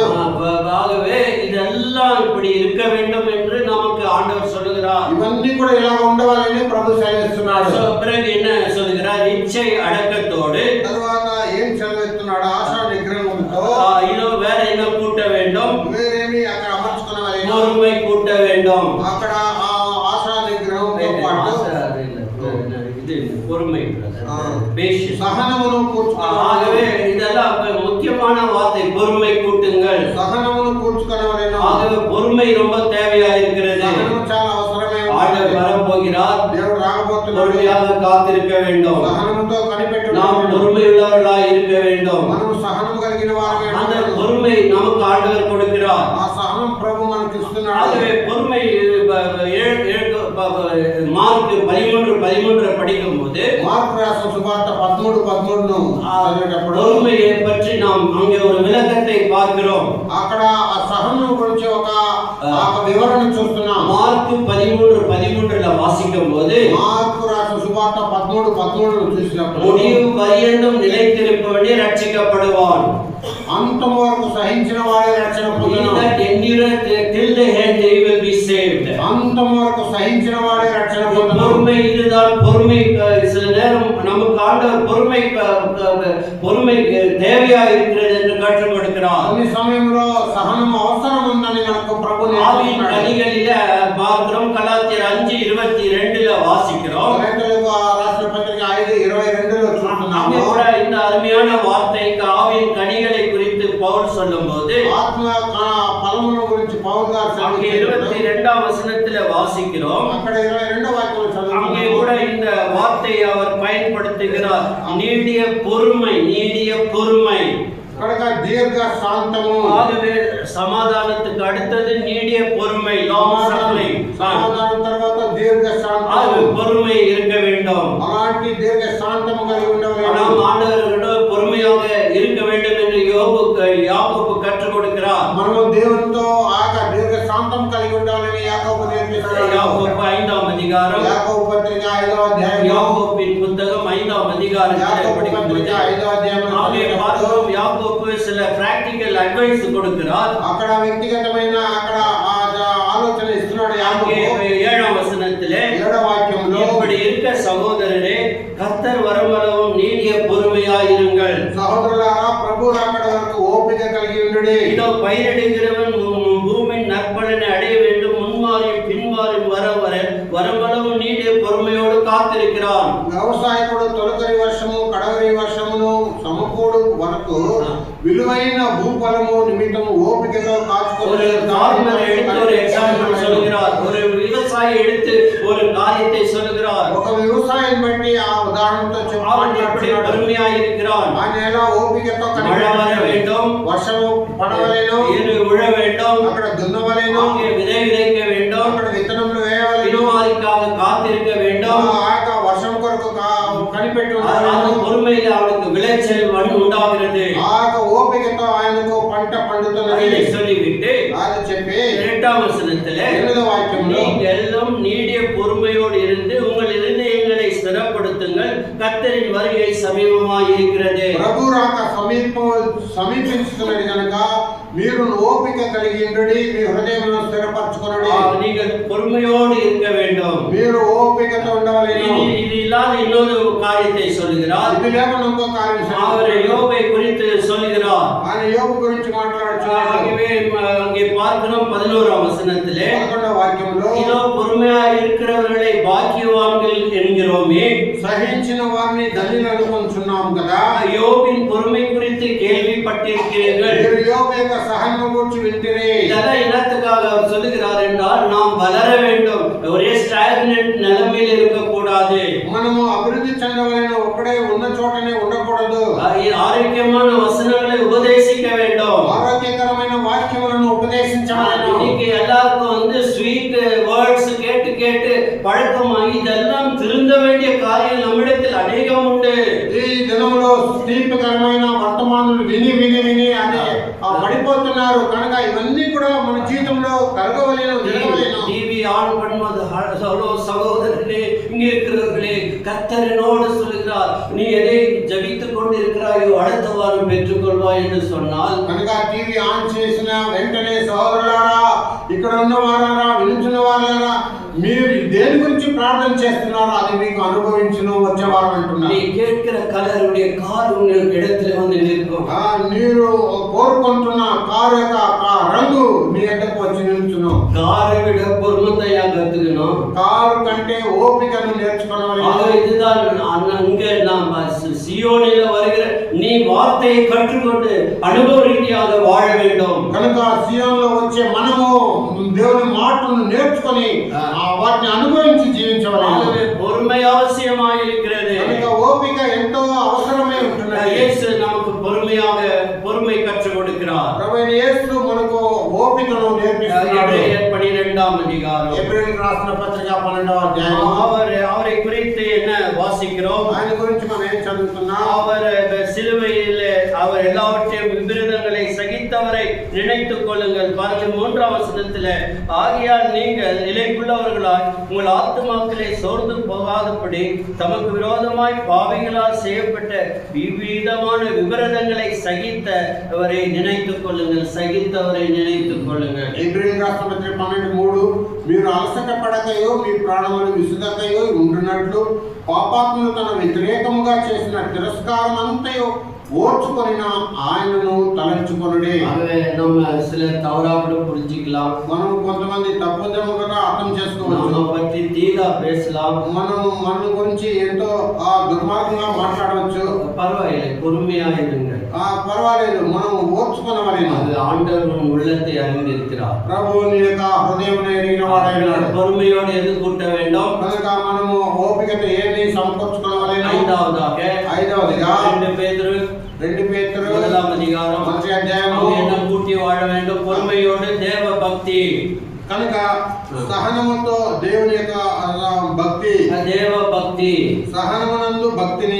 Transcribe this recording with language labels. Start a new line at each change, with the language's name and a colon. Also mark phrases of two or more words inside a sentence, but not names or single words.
Tamil: ஆகவே இதெல்லாம் இப்படி இருக்க வேண்டும் என்று நமக்கு ஆண்டவர் சொல்லுகிறார்.
Telugu: ఇవన్నీ కూడా ఇలా ఉండవాలని ప్రభు సెలవిస్తున్నాడు.
Tamil: பிறகு என்ன சொல்லுகிறார்? இச்சை అடக்கத்தோடு.
Telugu: తర్వాత ఏం సెలవిస్తున్నాడు? ఆశా నిగ్రహంతో.
Tamil: இன்னும் வேற என்ன கூட்ட வேண்டும்?
Telugu: వేరేమి అక్కడ అమర్చుకున్నవారు
Tamil: பொறுமை கூட்ட வேண்டும்.
Telugu: అక్కడ ఆశా నిగ్రహంతో పాటు
Tamil: பொறுமை
Telugu: సహనమును కూర్చుకోవాలి.
Tamil: ஆகவே இதெல்லாம் முக்கியமான வார்த்தை. பொறுமை கூட்டுங்கள்.
Telugu: సహనమును కూర్చుకోవాలని.
Tamil: ஆகவே பொறுமை ரொம்ப தேவையா இருக்கிறது.
Telugu: సహనము చాలా అవసరమే.
Tamil: ஆண்டவர் வரப்போகிறார்.
Telugu: దేవుడు రాకపోతున్నాడు.
Tamil: பொறுமையாக காத்திருக்க வேண்டும்.
Telugu: సహనముతో కనిపెట్టు.
Tamil: நாம் பொறுமையுள்ளவர்களாய் இருக்க வேண்டும்.
Telugu: మనం సహనము కలిగిన వారమే.
Tamil: அந்த பொறுமை நமக்கு ஆண்டவர் கொடுக்கிறார்.
Telugu: ఆ సహనం ప్రభు మనకి ఇస్తున్నాడు.
Tamil: ஆகவே பொறுமை மார்க் 13:13 படிக்கும்போது
Telugu: మార్కు రాసిన సువార్త 13:13 చదివేటప్పుడు
Tamil: பொறுமையை பற்றி நாம் அங்கே ஒரு விளக்கத்தை பார்க்கிறோம்.
Telugu: అక్కడ ఆ సహనం గురించి ఒక వివరణ చూస్తున్నాం.
Tamil: மார்க் 13:13 வாசிக்கும்போது
Telugu: మార్కు రాసిన సువార్త 13:13 చూసినప్పుడు
Tamil: முடிவு పర్యంతం నిலைத்திருப்பவனே రక్షించబడువాன்.
Telugu: అంతం వరకు సహించిన వాడే రక్షణ పొందును.
English: till the end they will be saved.
Telugu: అంతం వరకు సహించిన వాడే రక్షణ పొందును.
Tamil: பொறுமை இதுதான். பொறுமை சில நேரம் நமக்கு ஆண்டவர் பொறுமை தேவையா இருக்கிறது என்று கற்றுக் கொடுக்கிறார்.
Telugu: కొన్ని సమయంలో సహనం అవసరం ఉందని మనకు ప్రభు
Tamil: ஆவியின் கனிகளிலே பார்க்கிறோம். கலாத்தியர் 5:22 வாசிக்கிறோம்.
Telugu: కొరింథీయులకు రాసిన పత్రిక 5:22 చూస్తున్నాము.
Tamil: அங்கே கூட இந்த அருமையான வார்த்தைக்கு ஆவியின் கனிகளை குறித்து பவுல் சொல்லும்போது
Telugu: ఆత్మ ఫలముల గురించి పౌలు గారు
Tamil: அங்கே 22ஆம் வசனத்திலே வாசிக்கிறோம்.
Telugu: అక్కడ 22వ వాక్యం చదువుతాము.
Tamil: அங்கே கூட இந்த வார்த்தையை அவர் பயன்படுத்துகிறார். நீடிய பொறுமை.
Telugu: కనుక దీర్ఘ శాంతము.
Tamil: ஆகவே సమాధానத்துக்கு அடுத்தது நீடிய பொறுமை.
Telugu: సమాధానం తర్వాత దీర్ఘ శాంతము.
Tamil: பொறுமை இருக்க வேண்டும்.
Telugu: అలాంటి దీర్ఘ శాంతము కలిగి ఉండవాలి.
Tamil: நாம் ஆண்டவரிடம் பொறுமையாக இருக்க வேண்டும் என்று யாக்கோபு கற்றுக் கொடுக்கிறார்.
Telugu: మనము దేవునితో ఆక దీర్ఘ శాంతం కలిగి ఉండాలని యాకోబు నేర్పిస్తున్నాడు.
Tamil: யாக்கோபு 5ஆம் அதிகாரம்.
Telugu: యాకోబు పత్రిక 5వ అధ్యాయం.
Tamil: யாக்கோபின் புத்தகம் 5ஆம் அதிகாரத்தில்
Telugu: యాకోబు పత్రిక 5వ అధ్యాయం.
Tamil: அங்கே பார்க்கிறோம் யாக்கோபு சில
English: practical advice
Tamil: கொடுக்கிறார்.
Telugu: అక్కడ వ్యక్తిగతమైన అక్కడ ఆలోచన ఇస్తున్నాడు యాకోబు.
Tamil: 7ஆம் வசனத்திலே
Telugu: 7వ వాక్యంలో
Tamil: இப்படி இருக்க சகோதரரே கர்த்தர் வரமளவும் நீடிய பொறுமையாயிருங்கள்.
Telugu: సహోదరులారా ప్రభు రాకడ వరకు ఓపిక కలిగి ఉండుడి.
Tamil: இதோ பயிரிடுகிறவன் பூமியின் நற்பலனை அடைய வேண்டும். முன்மாறி பின்மாறி வரமளவு நீடிய பொறுமையோடு காத்திருக்கிறான்.
Telugu: వ్యవసాయకుడు తొలకరి వర్షము కడవరి వర్షమును సమకూడు వరకు విలువైన భూఫలము నిమిత్తము ఓపికతో
Tamil: ஒரு நார்மல் எடுத்து ஒரு எக்ஸாம்பிள் சொல்கிறார். ஒரு விவசாயி எடுத்து ஒரு காரியத்தை சொல்கிறார்.
Telugu: ఒక వ్యవసాయం బట్టి ఆ ఉదాహరణతో
Tamil: அவன் எப்படி பொறுமையாக இருக்கிறான்.
Telugu: ఆ నేల ఓపికతో
Tamil: மழை வர வேண்டும்.
Telugu: వర్షము పడవలేను.
Tamil: ஏறு விழ வேண்டும்.
Telugu: అక్కడ దున్నవలేను.
Tamil: அங்கே விதை விதைக்க வேண்டும்.
Telugu: అక్కడ విత్తనములు వేయవలేను.
Tamil: பின்மாரிக்காக காத்திருக்க வேண்டும்.
Telugu: ఆ వర్షం కొరకు కనిపెట్టి
Tamil: அந்த பொறுமையில் அவனுக்கு விளைச்சல் உண்டாகிறது.
Telugu: ఆ ఓపికతో ఆయనకు పంట పండుతున్నది
Tamil: சொல்லிவிட்டு
Telugu: అది చెప్పి
Tamil: 8ஆம் வசனத்திலே
Telugu: 8వ వాక్యంలో
Tamil: நீங்கள் எல்லாம் நீடிய பொறுமையோடு இருந்து உங்கள் இருதயங்களை ஸ்திரப்படுத்துங்கள். கர்த்தரின் வருகை சமீபமாய் இருக்கிறது.
Telugu: ప్రభు రాక సమీపించుతున్నది కనుక మీరు ఓపిక కలిగి ఉండుడి, మీ హృదయమును స్థిరపరచుకొనుడి.
Tamil: நீங்கள் பொறுமையோடு இருக்க வேண்டும்.
Telugu: మీరు ఓపికతో ఉండవలెను.
Tamil: இது இல்லாத இன்னொரு காரியத்தை சொல்லுகிறார்.
Telugu: ఇది లేకుండా ఇంకో కార్యం
Tamil: அவர் யோபை குறித்து சொல்லுகிறார்.
Telugu: ఆయన యోబు గురించి మాట్లాడుచున్నాడు.
Tamil: ஆகவே அங்கே பார்க்கிறோம் 11ஆம் வசனத்திலே
Telugu: 11వ వాక్యంలో
Tamil: இதோ பொறுமையாக இருக்கிறவர்களை பாக்கியவான்கள் என்கிறோமே.
Telugu: సహించిన వారిని ధన్యులు అనుకుంటున్నాం కదా.
Tamil: யோபின் பொறுமை குறித்து கேள்விப்பட்டிருக்கிறீர்கள்.
Telugu: మీరు యోబు యొక్క సహనం గురించి వింటిరే.
Tamil: இதெல்லாம் இனத்துக்காக அவர் சொல்லுகிறார் என்றால் நாம் வளர வேண்டும், ஒரே ஸ்டாக்னன்ட் நிலைமையில் இருக்கக்கூடாது.
Telugu: మనము అభివృద్ధి చెందవలెను, ఒక్కడే ఉన్న చోటనే ఉండకూడదు.
Tamil: ஆரோக்கியமான வசனங்களை உபதேசிக்க வேண்டும்.
Telugu: ఆరోగ్యకరమైన వాక్యములను ఉపదేశించవలెను.
Tamil: இன்னைக்கு எல்லாருக்கும்
English: sweet words
Tamil: கேட்டு கேட்டு பழக்கமாகி இதெல்லாம் திருந்த வேண்டிய காரியம் நம்மிடத்தில் அநேகம் உண்டு.
Telugu: ఈ దినంలో తీపికరమైన వర్తమానాలు విని విని విని అదే పడిపోతున్నారు కనుక ఇవన్నీ కూడా మన జీవితంలో కలగవలేను, జరగవలేను.
English: TV on
Tamil: பண்ணுவது சகோதரர்களே, இங்க இருக்கிறவர்களே, கர்த்தர் என்னோடு சொல்லுகிறார், நீ எதை ஜபித்துக் கொண்டிருக்கிறாயோ அடுத்த வாரம் பெற்றுக்கொள்வாய் என்று சொன்னால்
Telugu: కనుక
English: TV on
Telugu: చేసిన వెంటనే సహోదరులారా, ఇక్కడ ఉన్న వారారా, వినుచున్న వారారా, మీరు దేని గురించి ప్రార్థన చేస్తున్నారో అది మీకు అనుభవించును వచ్చేవారు అంటున్నారు.
Tamil: நீ கேட்கிற கலருடைய கார் உங்களுக்கு இடத்துல வந்து நிற்கும்.
Telugu: మీరు కోరుకుంటున్న కారు యొక్క రంగు మీ ఎద్దకు వచ్చి నిలుచును.
Tamil: காரை விட பொறுமையா கத்துக்கணும்.
Telugu: కారు కంటే ఓపికను నేర్చుకోవాలి.
Tamil: இதுதான் அங்க நாம் சியோனில வருகிற நீ வார்த்தையை கற்றுக்கொண்டு அனுபவ ரீதியாக வாழ வேண்டும்.
Telugu: కనుక సియోనులో వచ్చే మనము దేవుని మాటలను నేర్చుకొని వాటిని అనుభవించి జీవించవాలి.
Tamil: பொறுமை அவசியமாக இருக்கிறது.
Telugu: కనుక ఓపిక ఎంతో అవసరమే ఉంటుంది.
Tamil: இயேசு நமக்கு பொறுமை கற்றுக் கொடுக்கிறார்.
Telugu: ప్రభువైన యేసు మనకు ఓపికను నేర్పిస్తున్నాడు.
Tamil: 12ஆம் அதிகாரம்
Telugu: ఎబ్రేయులకు రాసిన పత్రిక 12వ అధ్యాయం.
Tamil: அவரை குறித்து என்ன வாசிக்கிறோம்?
Telugu: ఆయన గురించి మనం ఏం చదువుతున్నాం?
Tamil: அவர் சிலுவையில் அவர் எல்லாவற்றையும் விபரீதங்களை சகித்தவரை நினைத்துக் கொள்ளுங்கள். பாருங்க 3ஆம் வசனத்தில், ஆகையால் நீங்கள் நிலைக்குள்ளவர்களாய் உங்கள் ஆத்துமாக்களை சோர்ந்து போகாதபடி தமக்கு விரோதமாய் பாவிகளால் செய்யப்பட்ட விவிதமான விபரீதங்களை சகித்தவரை நினைத்துக் கொள்ளுங்கள். சகித்தவரை நினைத்துக் கொள்ளுங்கள்.
Telugu: ఎబ్రేయులకు రాసిన పత్రిక 12:3, మీరు అలసట పడకయో మీ ప్రాణములు విసుగకయో ఉండునట్లు పాపాత్ములు తన వ్యతిరేకముగా చేసిన తిరస్కారం అంతయో ஓர்ச்சுకొనిన ఆయనను తలంచుకొనుడే.
Tamil: நம்ம சிலர் தவறா கூட புரிஞ்சிக்கலாம்.
Telugu: మనం కొంతమంది తప్పుదముగా అర్థం చేసుకోవచ్చు.
Tamil: நம்ம பற்றி தீரா பேசலாம்.
Telugu: మన గురించి ఎంతో దుర్మార్గంగా మాట్లాడవచ్చు.
Tamil: பரவாயில்லை, பொறுமையா இருங்க.
Telugu: పర్వాలేదు, మనం ఓర్చుకొనవలెను.
Tamil: அது ஆண்டவர் உள்ளத்தை அறிந்திருக்கிறார்.
Telugu: ప్రభువు నీ యొక్క హృదయమును ఎరిగిన వాడైనాడు.
Tamil: பொறுமையோடு எதிர்கொள்ள வேண்டும்.
Telugu: కనుక మనము ఓపికతో ఏది సమకూర్చుకొనవలెను?
Tamil: ஐந்தாவதுగా 2 பேதுரு 1ஆம் அதிகாரம்
Telugu: 1వ అధ్యాయము.
Tamil: என்ன கூட்டி வாழ வேண்டும்? பொறுமையோடு தேவ பக்தி.
Telugu: కనుక సహనముతో దేవుని యొక్క భక్తి,
Tamil: தேவ பக்தி,
Telugu: సహనమునందు భక్తిని,